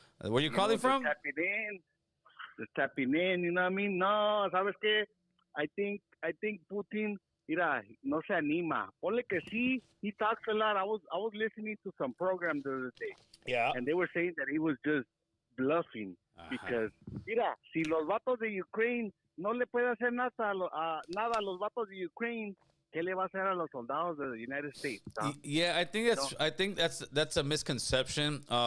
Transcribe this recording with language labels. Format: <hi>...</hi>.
<en>Where you calling from? Just tapping in, you know what I mean? No, ¿sabes qué? I think Putin, mira, no se anima. Ponle que sí, he talks a lot. I was listening to some program the other day. Yeah. And they were saying that he was just bluffing.</en> <es>Because, mira, si los vatos de Ukraine no le puede hacer nada a los vatos de Ukraine, ¿qué le va a hacer a los soldados de the United States? Huh?</es> <en>Yeah, I think that's a misconception.</en>